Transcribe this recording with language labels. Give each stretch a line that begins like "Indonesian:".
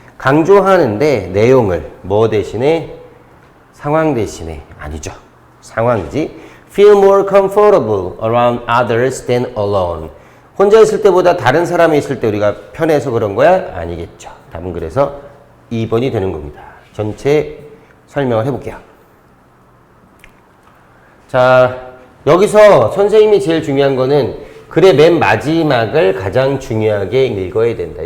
Korean: 강조하는데 내용을 뭐 대신에? 상황 대신에. 아니죠. 상황이지.
English: Feel more comfortable around others than alone.
Korean: 혼자 있을 때보다 다른 사람이 있을 때 우리가 편해서 그런 거야? 아니겠죠. 답은 그래서 2번이 되는 겁니다. 전체 설명을 해볼게요. 자, 여기서 선생님이 제일 중요한 거는 글의 맨 마지막을 가장 중요하게 읽어야 된다.